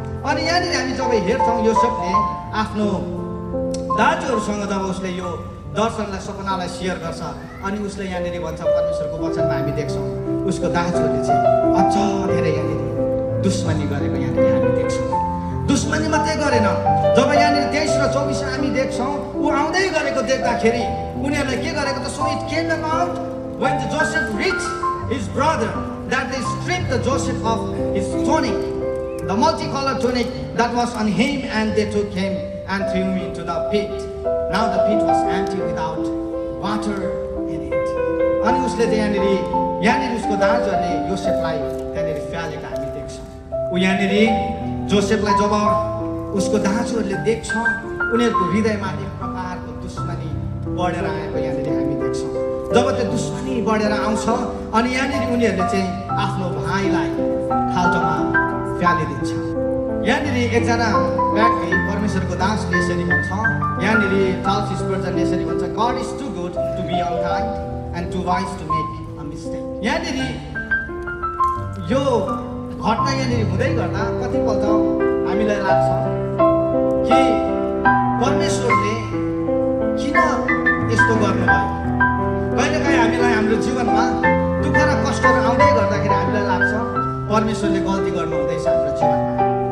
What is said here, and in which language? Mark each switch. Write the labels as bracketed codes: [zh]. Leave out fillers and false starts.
[ne] अनि यहाँनिर हामी जब हेर्छौँ योसेफले आफ्नो दाजुहरूसँग जब उसले यो दर्शनलाई सपनालाई सेयर गर्छ अनि उसले यहाँनिर भन्छ परमेश्वरको वचनमा हामी देख्छौँ उसको दाजुहरूले चाहिँ अझ धेरै यहाँनिर दुश्मनी गरेको यहाँनिर हामी देख्छौँ। दुश्मनी मात्रै गरेन, जब यहाँनिर 23 र 24 भनेपछि हामी देख्छौँ ऊ आउँदै गरेको देख्दाखेरि उनीहरूले के गरेको त, [en] So it came about when Joseph reached his brother that they stripped the Joseph of his tunic, the multicolored tunic that was on him, and they took him and threw him into the pit. Now the pit was empty without water in it. [ne] अनि उसले चाहिँ यहाँनिर उसको दाजुहरूले योसेफलाई त्यहाँनिर फ्यालेको हामी देख्छौँ। ऊ यहाँनिर जोसेफलाई जब उसको दाजुहरूले देख्छ, उनीहरूको हृदयमा एक प्रकारको दुश्मनी बढेर आएको यहाँनिर हामी देख्छौँ। जब त्यो दुश्मनी बढेर आउँछ अनि यहाँनिर उनीहरूले चाहिँ आफ्नो भाइलाई खाल्टोमा फ्यालिदिन्छ। यहाँनिर एकजना व्यक्ति परमेश्वरको दासले यसरी भन्छ, यहाँनिर चार्ल्स स्पर्जनले यसरी भन्छ, [en] God is too good to be unkind and too wise to make a mistake. [ne] यहाँनिर यो घटना यहाँनिर हुँदै गर्दा कतिपल्ट हामीलाई लाग्छ कि परमेश्वरले किन यस्तो गर्नुभयो। कहिलेकाहीँ हामीलाई हाम्रो जीवनमा दुःख र कष्टहरू आउँदै गर्दाखेरि हामीलाई लाग्छ परमेश्वरले गल्ती गर्नु हुँदैछ हाम्रो जीवनमा।